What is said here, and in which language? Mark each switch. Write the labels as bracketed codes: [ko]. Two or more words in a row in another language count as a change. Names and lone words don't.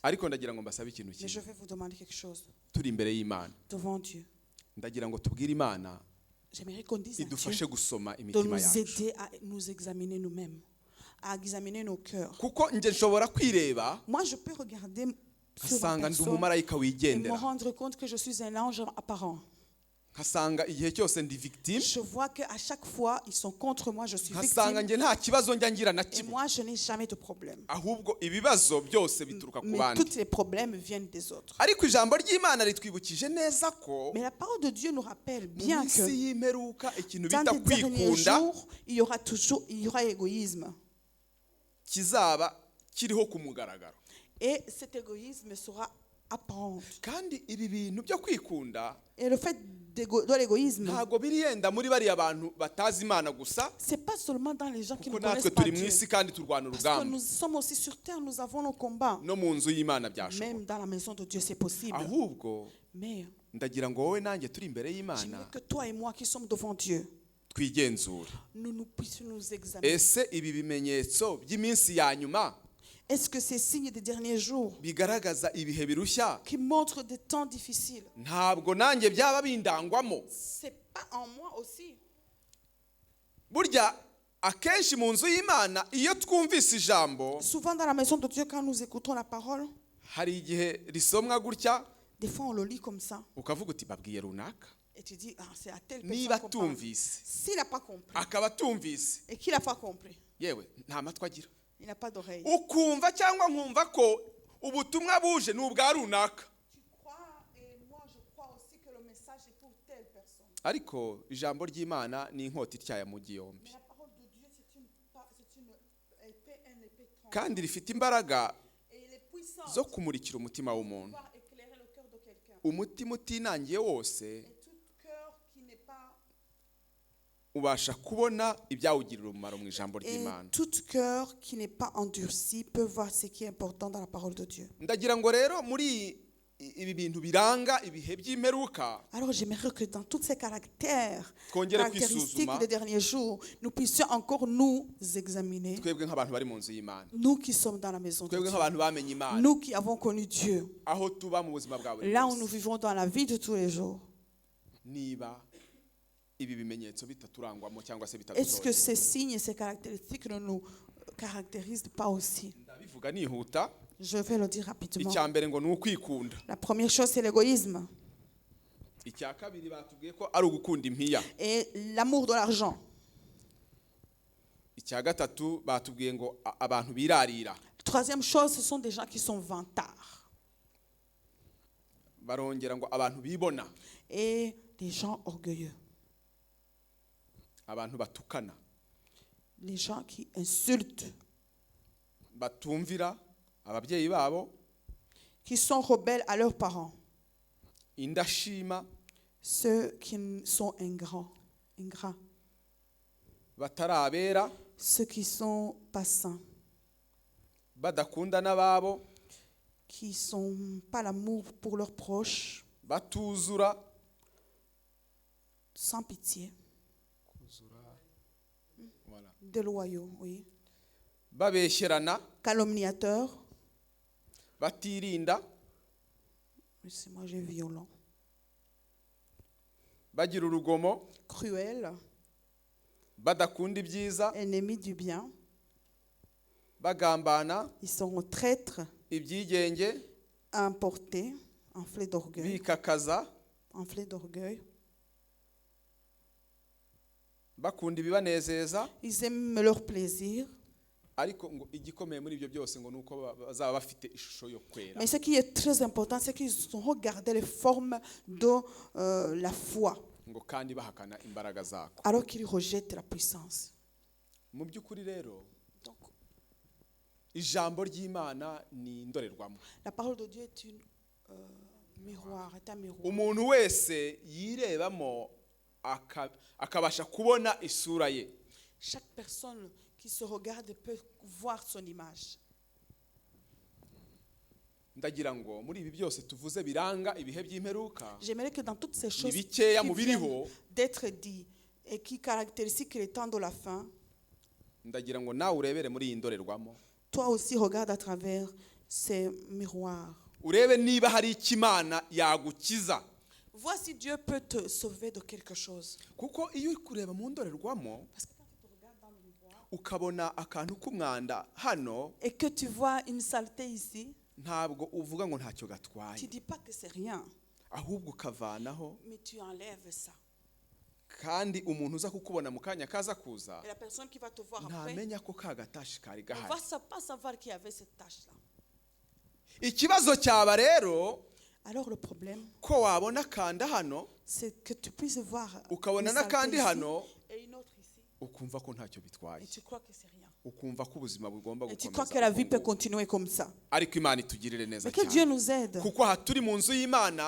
[rw] Ariko ndagira ngo mbasabe ikintu [fr] Mais je [rw] kimwe, [fr] vais vous demander quelque chose [rw] turi imbere y'Imana, [fr] devant Dieu. [rw] ndagira ngo tubwire Imana [fr] J'aimerais qu'on dise à [rw] idufashe [fr] Dieu [rw] gusoma [fr] de [rw] imitima [fr] nous [rw] yacu, [fr] aider à nous examiner nous-mêmes, à examiner nos cœurs. [rw] kuko nje nshobora kwireba [fr] Moi, je peux regarder sur ma [rw] nkasanga ndi [fr] personne [rw] umumarayika [fr] et me [rw] wigendera, [fr] rendre compte que je suis un ange apparent. [rw] nkasanga igihe cyose ndi victime, [fr] Je vois qu'à chaque fois, ils sont contre moi, je suis [rw] nkasanga [fr] victime. [rw] nge nta kibazo njya ngira na [fr] Et [rw] kimwe, [fr] moi, je n'ai jamais de problème. [rw] ahubwo ibibazo byose bituruka ku [fr] Mais [rw] bandi. [fr] tous les problèmes viennent des autres. [rw] Ariko ijambo ry'Imana ritwibukije neza ko [fr] Mais la parole de Dieu nous rappelle [rw] mu [fr] bien [rw] minsi [fr] que [rw] y'imperuka ikintu [fr] dans [rw] bita [fr] les derniers [rw] kwikunda [fr] jours, il y aura toujours égoïsme. [rw] kizaba kiriho ku mugaragaro. [fr] Et cet égoïsme sera apparent. [rw] Kandi ibi bintu byo kwikunda [fr] Et le fait de l'égoïsme, [rw] ntago biri yenda muri bariya bantu batazi Imana gusa, [fr] c'est pas seulement dans les gens qui ne [rw] kuko natwe [fr] connaissent pas [rw] turi mu [fr] Dieu. [rw] isi kandi turwana [fr] Parce que [rw] urugamba. [fr] nous sommes aussi sur terre, nous avons nos combats. [rw] No mu nzu y'Imana byashoboka. [fr] Même dans la maison de Dieu, c'est possible. [rw] Ahubwo [fr] Mais [rw] ndagira ngo wowe nanjye turi imbere y'Imana [fr] j'aimerais que toi et moi qui sommes devant Dieu, [rw] twigenzure. [fr] nous puissions nous examiner. [rw] Ese ibi bimenyetso by'iminsi ya nyuma [fr] Est-ce que ces signes des derniers jours [rw] bigaragaza ibihe birushya [fr] qui montrent des temps difficiles, [rw] ntabwo nanjye byaba bindangwamo? [fr] c'est pas en moi aussi? [rw] Burya akenshi mu nzu y'Imana iyo twumvise ijambo [fr] Souvent dans la maison de Dieu, quand nous écoutons la parole, [rw] hari igihe risomwa gutya [fr] des fois on le lit comme ça. [rw] ukavuga uti babwiye runaka, [fr] Et tu dis, ah, c'est à telle [rw] niba [fr] personne qu'on parle. [rw] tumvise [fr] S'il n'a pas compris, [rw] akaba atumvise, [fr] et qu'il n'a pas compris, [rw] yewe nta matwi agira, [fr] il n'a pas d'oreille. [rw] ukumva cyangwa nkumva ko ubutumwa buje ni ubwa runaka, [fr] Tu crois, et moi je crois aussi que le message est pour telle personne. [rw] ariko ijambo ry'Imana ni inkota ityaye mu gihombi [fr] Mais la parole de Dieu, c'est une épée, un épée tranchante. [rw] kandi rifite imbaraga [fr] Et il est puissant [rw] zo kumurikira umutima w'umuntu. [fr] pour pouvoir éclairer le cœur de quelqu'un. [rw] Umutima utinangiye wose [fr] Et tout cœur qui n'est pas [rw] ubasha kubona ibyawugirira umumaro mu ijambo [fr] Et [rw] ry'Imana. [fr] tout cœur qui n'est pas endurci peut voir ce qui est important dans la parole de Dieu. [rw] Ndagira ngo rero muri ibi bintu biranga ibihe by'imperuka [fr] Alors j'aimerais que dans tous ces [rw] twongere [fr] caractéristiques [rw] kwisuzuma [fr] des derniers jours, nous puissions encore nous examiner. [rw] twebwe nk'abantu bari mu nzu y'Imana, [fr] Nous qui sommes dans la maison de [rw] twebwe [fr] Dieu. [rw] nk'abantu bamenye Imana, [fr] Nous qui avons connu Dieu. [rw] aho tuba mu buzima bwa buri [fr] Là où nous [rw] munsi. [fr] vivons dans la vie de tous les jours. [rw] Niba ibi bimenyetso bitaturangwamo cyangwa se [fr] Est-ce que [rw] bitadusohoye, [fr] ces signes et ces caractéristiques ne nous caractérisent pas aussi? [rw] ndabivuga nihuta. [fr] Je vais le dire rapidement. [rw] Icya mbere ngo ni ukwikunda. [fr] La première chose, c'est l'égoïsme [rw] Icya kabiri batubwiye ko ari ugukunda impiya. [fr] et l'amour de l'argent. [rw] Icya gatatu batubwiye ngo abantu birarira. [fr] Troisième chose, ce sont des gens qui sont vantards [rw] Barongera ngo abantu bibona, [fr] et des gens orgueilleux, [rw] abantu batukana, [fr] les gens qui insultent, [rw] batumvira ababyeyi babo, [fr] qui sont rebelles à leurs parents, [rw] indashima, [fr] ceux qui sont ingrats, [rw] batarabera, [fr] ceux qui sont pas saints, [rw] badakunda n'ababo, [fr] qui sont pas l'amour pour leurs proches, [rw] batuzura, [fr] sans pitié, voilà, déloyaux, oui, [rw] babeshyerana, [fr] calomniateurs, [rw] batirinda, [fr] oui, c'est moi j'ai violent, [rw] bagira urugomo, [fr] cruels, [rw] badakunda ibyiza, [fr] ennemis du bien, [rw] bagambana, [fr] ils sont traîtres, [rw] ibyigenge, [fr] emportés, enflés d'orgueil, [rw] bikakaza, bakunda ibibanezeza, [fr] ils aiment leur plaisir. [rw] ariko ngo igikomeye muri ibyo byose ngo nuko bazaba bafite ishusho yo kwera. [fr] Mais ce qui est très important, c'est qu'ils ont regardé les formes de la foi, [rw] Ngo kandi bahakana imbaraga zako. [fr] alors qu'ils rejettent la puissance. [rw] Mu by'ukuri rero [fr] Donc, [rw] ijambo ry'Imana ni indorerwamo. [fr] la parole de Dieu est une miroir, est un miroir. [rw] Umuntu wese yirebamo akabasha kubona isura ye. [fr] Chaque personne qui se regarde peut voir son image. [rw] Ndagira ngo muri ibi byose tuvuze biranga ibihe by'imperuka, [fr] J'aimerais que dans toutes ces choses [rw] ni [fr] qui [rw] bikeya mu [fr] viennent [rw] biriho, [fr] d'être dit et qui caractérisent les temps de la fin, [rw] ndagira ngo nawe urebere muri iyi ndorerwamo, [fr] toi aussi regarde à travers ces miroirs. [rw] urebe niba hari icyo Imana yagukiza. [fr] Vois si Dieu peut te sauver de quelque chose. [rw] Kuko iyo uri kureba mu ndorerwamo [fr] Parce que quand tu te regardes dans le miroir [rw] ukabona akantu k'umwanda hano, [fr] et que tu vois une saleté ici, [rw] ntabwo uvuga ngo ntacyo [fr] tu [rw] gatwaye, [fr] ne dis pas que c'est rien. [rw] ahubwo ukavanaho, [fr] mais tu enlèves ça. [rw] kandi umuntu uza kukubona mu kanya kaza kuza [fr] Et la personne qui va te voir après, [rw] ntamenya ko ka gatashi kari [fr] elle [rw] gahari. [fr] va pas savoir qu'il y avait cette tâche-là. [rw] Ikibazo cyaba rero [fr] Alors le problème, [rw] ko wabona kanda hano [fr] c'est que tu puisses voir [rw] ukabona [fr] une saleté [rw] n'akandi [fr] ici [rw] hano [fr] et une autre ici, [rw] ukumva ko ntacyo bitwaye, [fr] et tu crois que c'est rien. [rw] ukumva ko ubuzima bugomba [fr] Et tu crois que [rw] gukomeza [fr] la vie peut [rw] uko nguko. [fr] continuer comme ça. [rw] Ariko Imana itugirire neza [fr] Mais que Dieu [rw] cyane, [fr] nous aide. [rw] kuko aha turi mu nzu y'Imana